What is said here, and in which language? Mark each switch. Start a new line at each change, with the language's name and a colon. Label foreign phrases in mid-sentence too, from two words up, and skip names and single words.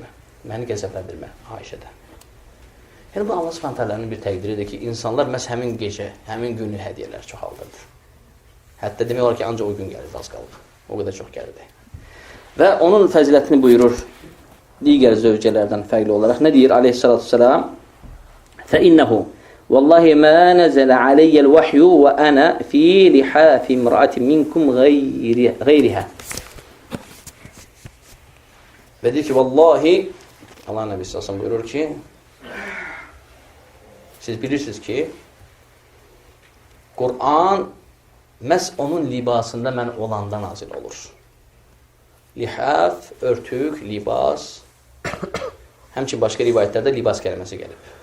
Azerbaijani: Məni qəzəbləndirmə Ayşədə. Yəni bu Allah Subhanahu bir təqdiridir ki, insanlar məhz həmin gecə, həmin günü hədiyyələr çoxaldırdı. Hətta demək olar ki, ancaq o gün gəlirdi, az qalıb. O qədər çox gəlirdi. Və onun fəzilətini buyurur digər zövcələrdən fərqli olaraq. Nə deyir
Arabic: عليه الصلاة والسلام? فَإِنَّهُ وَاللّٰهِ مَا نَزَلَ عَلَيَّ الْوَحْيُ وَأَنَا فِي لِحَافِ امْرَأَةٍ مِنْكُمْ غَيْرِهَا.
Azerbaijani: Və deyir ki, vallahi, Allah Nəbisi sallallahu buyurur ki, siz bilirsiniz ki, Qur'an məhz onun libasında mən olanda nazil olur. Lihaf, örtük, libas, həmçin başqa rivayətlərdə libas kəlməsi gəlib.